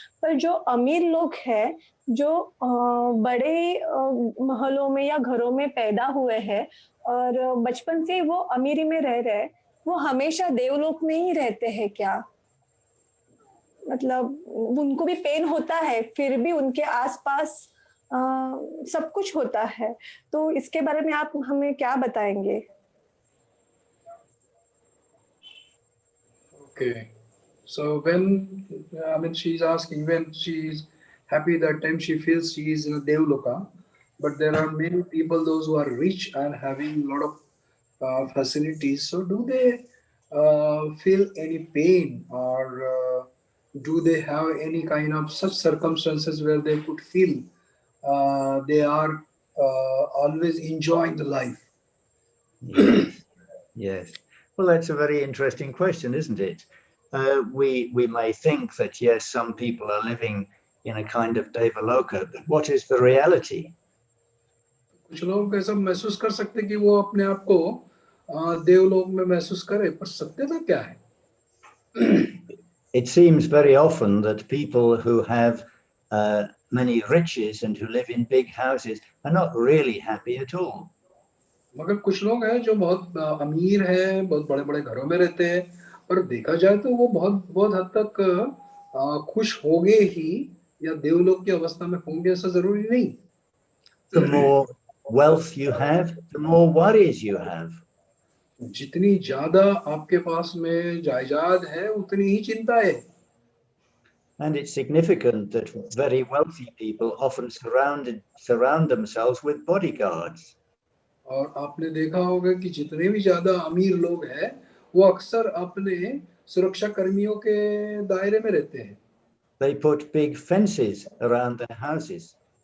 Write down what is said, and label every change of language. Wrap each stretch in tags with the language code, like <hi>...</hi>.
<hi>पर जो अमीर लोग हैं, जो बड़े महलों में या घरों में पैदा हुए हैं और बचपन से वो अमीरी में रह रहे हैं, वो हमेशा देवलोक में ही रहते हैं क्या? मतलब उनको भी पेन होता है, फिर भी उनके आसपास सब कुछ होता है। तो इसके बारे में आप हमें क्या बताएंगे?</hi> <en>Okay. So when, I mean, she's asking when she's happy, that time she feels she is in a Devloka, but there are many people, those who are rich and having a lot of facilities. So do they feel any pain, or do they have any kind of such circumstances where they could feel they are always enjoying the life? Yes, yes. Well, that's a very interesting question, isn't it? We may think that, yes, some people are living in a kind of Devaloka, but what is the reality?</en> <hi>कुछ लोग ऐसा महसूस कर सकते कि वो अपने आप को देवलोक में महसूस करे, पर सत्यता क्या है?</hi> <en>It seems very often that people who have many riches and who live in big houses are not really happy at all.</en> <hi>मगर कुछ लोग हैं जो बहुत अमीर हैं, बहुत बड़े-बड़े घरों में रहते हैं, पर देखा जाए तो वो बहुत बहुत हद तक खुश होंगे ही, या देवलोक की अवस्था में होंगे ऐसा जरूरी नहीं।</hi> <en>The more wealth you have, the more worries you have.</en> <hi>जितनी ज्यादा आपके पास में जायदाद है, उतनी ही चिंता है।</hi> <en>And it's significant that very wealthy people often surround themselves with bodyguards.</en> <hi>और आपने देखा होगा कि जितने भी ज्यादा अमीर लोग हैं, वो अक्सर अपने सुरक्षा कर्मियों के दायरे में रहते हैं।</hi> <en>They put big fences around their houses.</en>